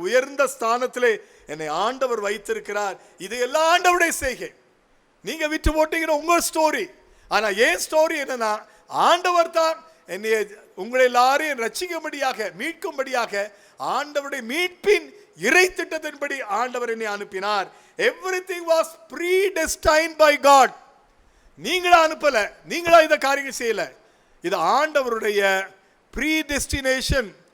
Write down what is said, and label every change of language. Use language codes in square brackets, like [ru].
[ta] உயர்ந்த ஸ்தானத்திலே என்னை ஆண்டவர் வைத்திருக்கிறார். இது எல்லாம் ஆண்டவருடைய செய்கை. நீங்க விட்டு போட்டீங்கிற உங்க ஸ்டோரி. ஆனா ஏன் ஸ்டோரி என்னன்னா, ஆண்டவர் தான் என்னை உங்களை எல்லாரையும் ரட்சிக்கும்படியாக, மீட்கும்படியாக, ஆண்டவருடைய மீட்பின் இறை திட்டத்தின்படி ஆண்டவர் என்னை அனுப்பினார். [en] Everything was predestined by God. [ta] நீங்களா அனுப்பல, நீங்களா இந்த காரியம் செய்யல. இது ஆண்டவருடைய predestination.